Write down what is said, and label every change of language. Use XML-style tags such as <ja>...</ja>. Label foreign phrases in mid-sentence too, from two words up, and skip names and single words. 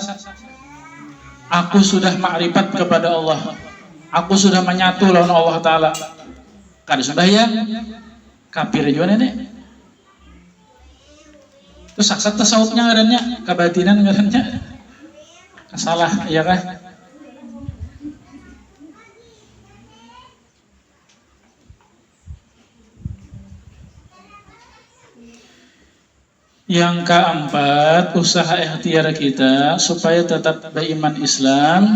<id>Aku sudah makrifat kepada Allah, aku sudah menyatu lawan Allah Ta'ala.</id> <bjn>Kada sembahyang, kafir juga nenek. Terus sasat tasawufnya ngarannya, kebatinan ngarannya salah,</bjn> <id>ya kan? Yang keempat, usaha ikhtiar kita supaya tetap beriman Islam.</id>